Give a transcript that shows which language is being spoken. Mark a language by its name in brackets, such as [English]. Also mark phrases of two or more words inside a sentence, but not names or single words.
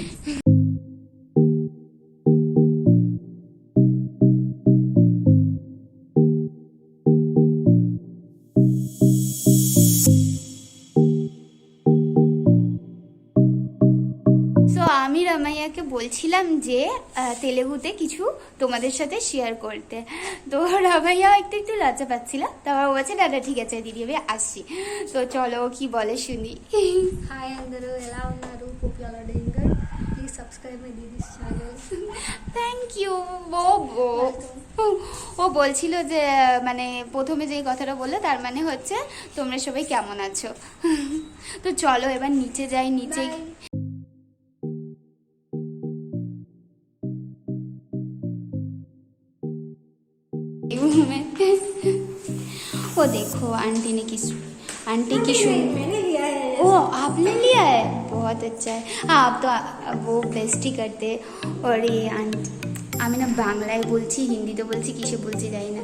[Bangla] আমি রামাইয়াকে বলছিলাম যে তেলেগুতে কিছু তোমাদের সাথে শেয়ার করতে, তো রামাইয়া একটু একটু লজ্জা পাচ্ছিল, তারপর বলছে দাদা ঠিক আছে দিদি, আমি আসছি। তো চলো কি বলে শুনি। [Telugu] హాయ్ అందరూ ఎలా ఉన్నారు? [English] Hope you all are doing good. Please subscribe my didi's channel. Thank you. [Bangla] ও বলছিল যে মানে প্রথমে যে কথাটা বললো তার মানে হচ্ছে তোমরা সবাই কেমন আছো। তো চলো এবার নিচে যাই, নিচে [Hindi] वो देखो आंटी ने आंटी की मैंने लिया है. ओ आपने लिया है, बहुत अच्छा है। हाँ आप तो वो बेस्ट ही करते। और ये आंटी, [Bangla] আমি না বাংলায় বলছি, হিন্দিতে বলছি, কিসে বলছি জানি না।